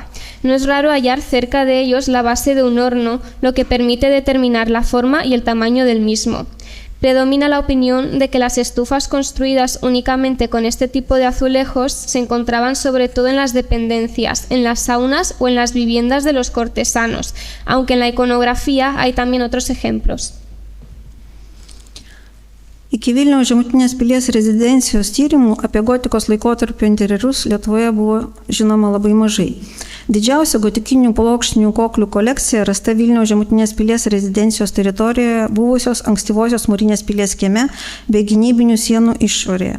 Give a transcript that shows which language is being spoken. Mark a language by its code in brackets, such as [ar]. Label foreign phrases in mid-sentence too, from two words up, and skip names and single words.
[es] No es raro hallar cerca de ellos la base de un horno, lo que permite determinar la forma y el tamaño del mismo. Predomina la opinión de que las estufas construidas únicamente con este tipo de azulejos se encontraban sobre todo en las dependencias, en las saunas o en las viviendas de los cortesanos, aunque en la iconografía hay también otros ejemplos. [lt] Iki Vilniaus žemutinės pilies rezidencijos tyrimų apie gotikos laikotarpio interjerus Lietuvoje buvo žinoma labai mažai. Didžiausia gotikinių plokštinių koklių kolekcija rasta Vilniaus žemutinės pilies rezidencijos teritorijoje buvusios ankstyvosios mūrinės pilies kieme bei gynybinių sienų išorėje.